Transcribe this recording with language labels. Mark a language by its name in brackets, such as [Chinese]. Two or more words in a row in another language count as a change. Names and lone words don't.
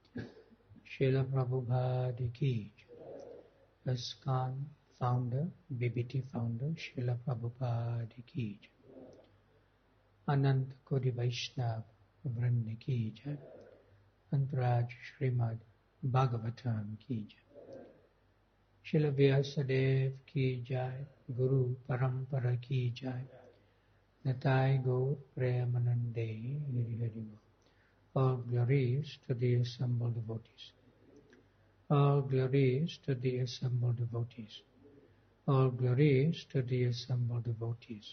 [Hindi] श्रील प्रभुपाद की [English] ISKCON Founder, BBT Founder [Hindi] श्रील प्रभुपाद की अनंत कोटि वैष्णव वृंद की अंतराज श्रीमद् भागवतम् की श्रील व्यासदेव की जय, गुरु परंपरा की जय, निताई गौर प्रेमानंदे हरि हरि. [English] All glories to the assembled devotees. All glories to the assembled devotees. All glories to the assembled devotees.